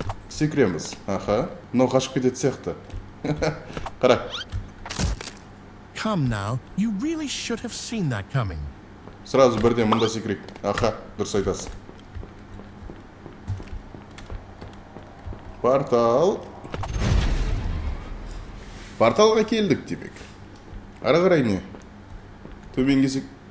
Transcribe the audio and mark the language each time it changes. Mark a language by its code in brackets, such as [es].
[kk] Секіреміз. Аха. Мынау қашып кететін сияқты. Қара. [en] Come now, you really should have seen that coming. [kk] Сразу бірден мұнда секірейік. Аха, дұрыс айтасың. Порталға келдік демек. Ары қарай не? Төмен кесек.